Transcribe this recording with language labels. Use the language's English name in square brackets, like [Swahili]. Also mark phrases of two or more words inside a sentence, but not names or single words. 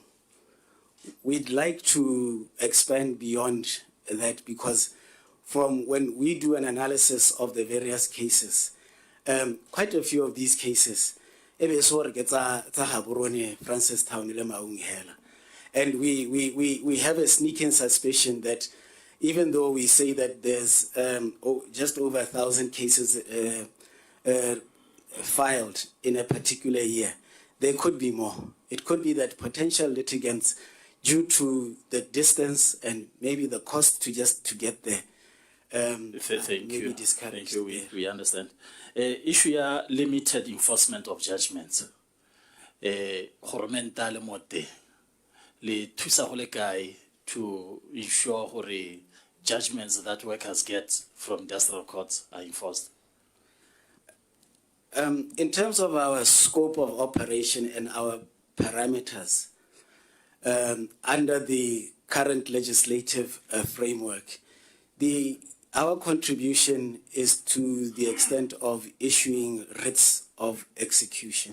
[English] We'd like to expand beyond that because from when we do an analysis of the various cases, quite a few of these cases, and we have a sneaking suspicion that even though we say that there's just over 1,000 cases filed in a particular year, there could be more. It could be that potential litigants, due to the distance and maybe the cost to get there, Thank you. We understand. Issue ya limited enforcement of judgments. [Southern Sotho] Hormental mote le thusa ho le kae [English] to ensure hore judgments that workers get from industrial courts are enforced. In terms of our scope of operation and our parameters, under the current legislative framework, our contribution is to the extent of issuing writs of execution.